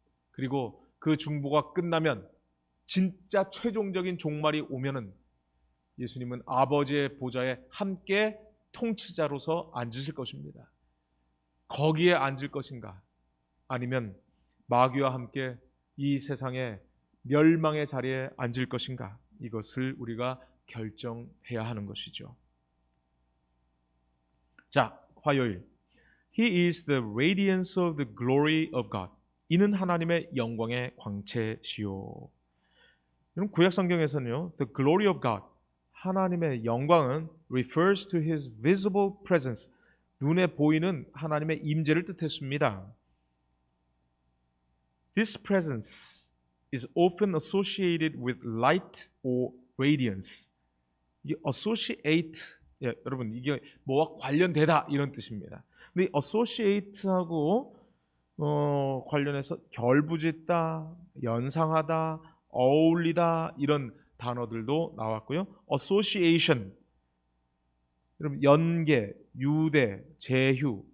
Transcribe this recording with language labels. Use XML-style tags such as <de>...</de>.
<ko>그리고 그 중보가 끝나면 진짜 최종적인 종말이 오면은 예수님은 아버지의 보좌에 함께 통치자로서 앉으실 것입니다. 거기에 앉을 것인가? 아니면 마귀와 함께 이 세상의 멸망의 자리에 앉을 것인가? 이것을 우리가 결정해야 하는 것이죠. 자, 화요일.</ko> <en>He is the radiance of the glory of God.</en> <ko>이는 하나님의 영광의 광채시요. 여러분, 구약 성경에서는요,</ko> <en>the glory of God,</en> <ko>하나님의 영광은</ko> <en>refers to His visible presence,</en> <ko>눈에 보이는 하나님의 임재를 뜻했습니다.</ko> <en>This presence is often associated with light or radiance.</en> <ko>이 associate, 여러분 이게 뭐와 관련되다 이런 뜻입니다. 근데 이 associate하고 관련해서 결부짓다, 연상하다, 어울리다 이런 단어들도 나왔고요. association, 여러분 연계, 유대, 제휴.</ko>